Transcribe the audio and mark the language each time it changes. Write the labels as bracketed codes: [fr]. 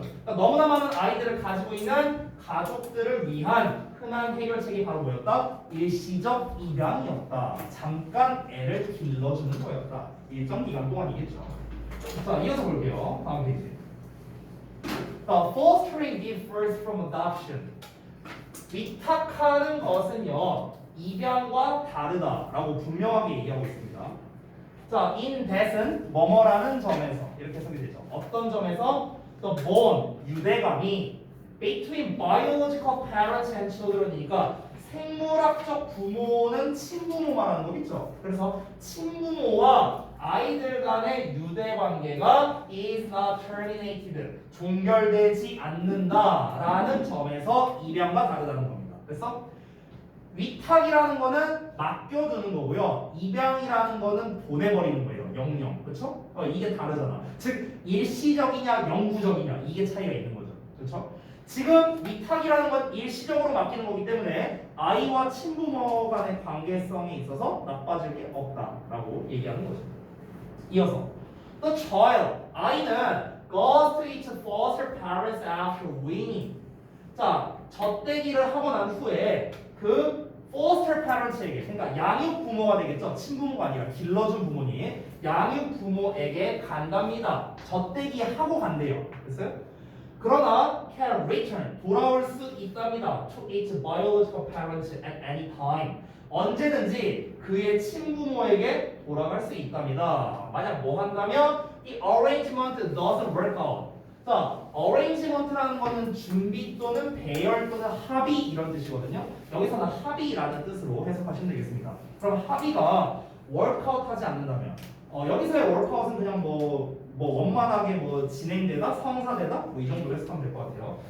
[ko] 그러니까 너무나 많은 아이들을 가지고 있는 가족들을 위한 흔한 해결책이 바로 뭐였다? 일시적 입양이었다. 잠깐 애를 길러주는 거였다. 일정 기간 동안이겠죠. 자, 이어서 볼게요. 다음 페이지. [en] Fostering differs from adoption. [ko] 위탁하는 것은요, 입양과 다르다라고 분명하게 얘기하고 있습니다. 자, in that은 뭐뭐라는 점에서 이렇게 소개되죠. 어떤 점에서 the bond 유대감이 [en] between biological parents and children [ko] 이니까 생물학적 부모는 친부모 말하는 거겠죠. 그래서 친부모와 아이들 간의 유대 관계가 [en] is not terminated [ko] 종결되지 않는다라는 점에서 입양과 다르다는 겁니다. 그래서 위탁이라는 거는 맡겨두는 거고요. 입양이라는 거는 보내버리는 거예요. 영영. 그렇죠? 이게 다르잖아. 즉 일시적이냐 영구적이냐 이게 차이가 있는 거죠. 그렇죠? 지금 위탁이라는 건 일시적으로 맡기는 거기 때문에 아이와 친부모 간의 관계성에 있어서 나빠질 게 없다라고 얘기하는 거죠. 이어서 [en] The child [ko] 아이는 [en] goes to its foster parents after weaning. [ko] 자, 젖대기를 하고 난 후에 그 foster parents에게 그러니까 양육 부모가 되겠죠. 친부모가 아니라 길러준 부모님 양육 부모에게 간답니다. 젖대기 하고 간대요. 됐어요? 그러나 [en] can return [ko] 돌아올 수 있답니다. [en] to its biological parents at any time [ko] 언제든지 그의 친부모에게 돌아갈 수 있답니다. 만약 뭐 한다면 [en] the arrangement doesn't work out. [ko] 자, arrangement라는 거는 준비 또는 배열 또는 합의 이런 뜻이거든요. 여기서는 합의라는 뜻으로 해석하시면 되겠습니다. 그럼 합의가 workout 하지 않는다면 여기서의 workout은 그냥 뭐 원만하게 뭐 진행되다, 성사되다 뭐 이 정도로 해석하면 될 것 같아요.